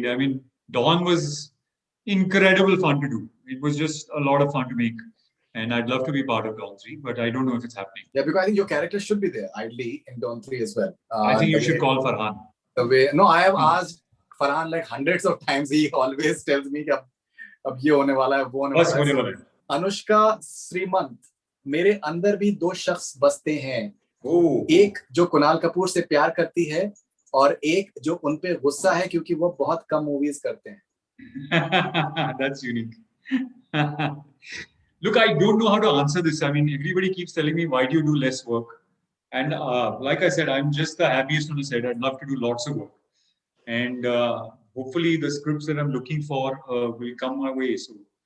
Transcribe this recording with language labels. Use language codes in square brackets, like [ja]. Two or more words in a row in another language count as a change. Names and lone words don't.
[en] I mean, Dawn was incredible fun to do. It was just a lot of fun to make. And I'd love to be part of Dawn 3, but I don't know if it's happening. Yeah, because I think your character should be there, ideally, in Dawn 3 as well. I think you should call Farhan. I have asked Farhan like hundreds of times. He always tells me that [hi] अब ये होने वाला है, वो होने वाला है. Anushka Sharma, मेरे अंदर भी दो शख्स बसते हैं. एक जो कुणाल कपूर से प्यार करती है और एक जो उन पे गुस्सा है क्योंकि वो बहुत कम मूवीज करते हैं. [en] That's unique. Look, I don't know how to answer this. I mean, everybody keeps telling me, why do you do less work? And like I said, I'm just the happiest on the set. I'd love to do lots of work. And hopefully the scripts that I'm looking for will come my way soon.